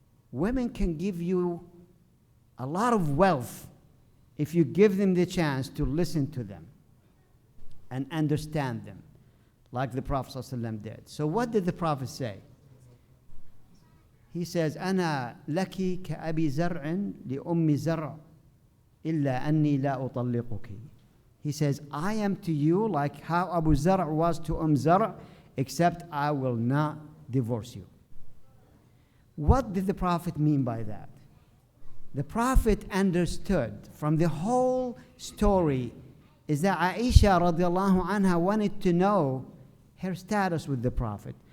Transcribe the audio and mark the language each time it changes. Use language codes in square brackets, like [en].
[en] Women can give you a lot of wealth if you give them the chance to listen to them and understand them, like the Prophet ﷺ did. So what did the Prophet say? He says, [ar] أنا لك كأبي زرع لأم زرع إلا أني لا أطلقك. [en] He says, I am to you like how Abu Zar' was to Zar', except I will not divorce you. What did the Prophet mean by that? The Prophet understood from the whole story is that Aisha radiallahu anha wanted to know her status with the Prophet.